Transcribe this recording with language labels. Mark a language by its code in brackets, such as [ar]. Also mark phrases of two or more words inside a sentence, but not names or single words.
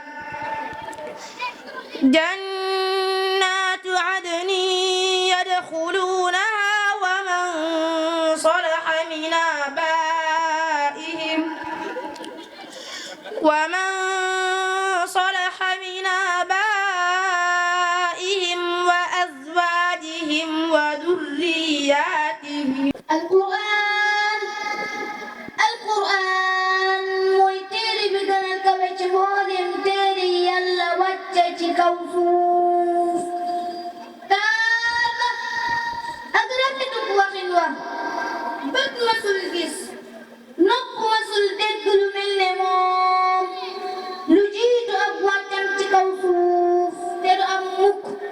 [ar] جنات عدن يدخلونها ومن صلح من آبائهم وأزواجهم وذرياتهم. [wo] القرآن mooy téere bi gën a kawe ci mboolem téere yi Yàlla wàcce ci kaw suuf. taama ak rafetu waxin wa bët masul gis nopp masul dégg lu mel ne moom lu jiitu ak wàccam ci kaw suuf te du am mukk.